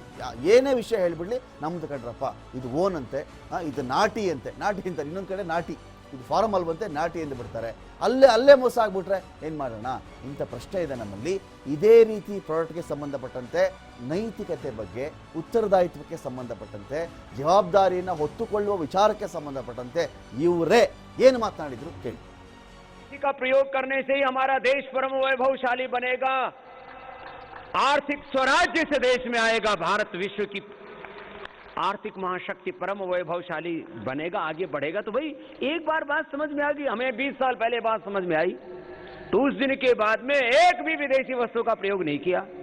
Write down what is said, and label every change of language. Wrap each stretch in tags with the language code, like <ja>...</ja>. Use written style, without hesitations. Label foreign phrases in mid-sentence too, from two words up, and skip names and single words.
<kn>ಏನೇ ವಿಷಯ ಹೇಳಿಬಿಡ್ಲಿ ನಮ್ದು ಕಡ್ರಪ್ಪ, ಇದು ಓನ್ ಅಂತೆ, ಇದು ನಾಟಿ ಅಂತೆ, ನಾಟಿ ಅಂತ ಇನ್ನೊಂದು ಕಡೆ ನಾಟಿ, ಇದು ಫಾರಮ್ ಅಲ್ವಂತೆ, ನಾಟಿ ಎಂದು ಬಿಡ್ತಾರೆ. ಅಲ್ಲೇ ಮೋಸ ಆಗ್ಬಿಟ್ರೆ ಏನು ಮಾಡೋಣ? ಇಂಥ ಪ್ರಶ್ನೆ ಇದೆ ನಮ್ಮಲ್ಲಿ. ಇದೇ ರೀತಿ ಪ್ರಾಡಕ್ಟ್ಗೆ ಸಂಬಂಧಪಟ್ಟಂತೆ, ನೈತಿಕತೆ ಬಗ್ಗೆ, ಉತ್ತರದಾಯಿತ್ವಕ್ಕೆ ಸಂಬಂಧಪಟ್ಟಂತೆ, ಜವಾಬ್ದಾರಿಯನ್ನು ಹೊತ್ತುಕೊಳ್ಳುವ ವಿಚಾರಕ್ಕೆ ಸಂಬಂಧಪಟ್ಟಂತೆ ಇವರೇ ಏನು ಮಾತನಾಡಿದ್ರು ಕೇಳಿ.</kn> <hi>का प्रयोग करने से ही हमारा देश परम वैभवशाली बनेगा, आर्थिक स्वराज्य से देश में आएगा, भारत विश्व की आर्थिक महाशक्ति परम वैभवशाली बनेगा, आगे बढ़ेगा। तो भाई एक बार बात समझ में आ गई, हमें 20 साल पहले बात समझ में आई, तो उस दिन के बाद में एक भी विदेशी वस्तु का प्रयोग नहीं किया।</hi>